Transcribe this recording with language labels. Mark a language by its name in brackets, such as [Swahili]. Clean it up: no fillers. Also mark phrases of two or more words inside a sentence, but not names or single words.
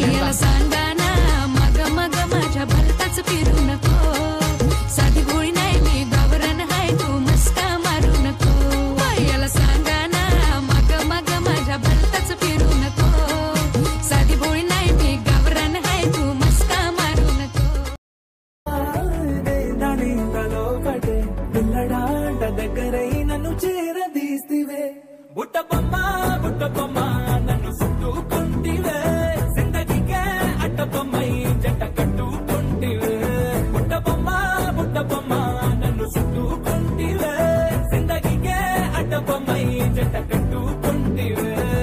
[Marathi] मग मग माझ्या भलताच फिरू नको साधी गोळी नाही मी गावरान हाय तू मस्का मारू नको बायाला सांगा ना मग मग माझ्या भलताच फिरू नको साधी गोळी नाही मी गावरान हाय तू मस्का मारू नको. [Telugu] పిల్లడాంట దగ్గరై నన్ను చేరదీస్తివే బుట్టబొమ్మ నన్ను చుట్టుకుంటివే జిందగీకే అట్టబొమ్మై జంట కట్టుకుంటివే బుట్టబొమ్మ నన్ను చుట్టుకుంటివే జిందగీకే అట్టబొమ్మై జంట కట్టుకుంటివే.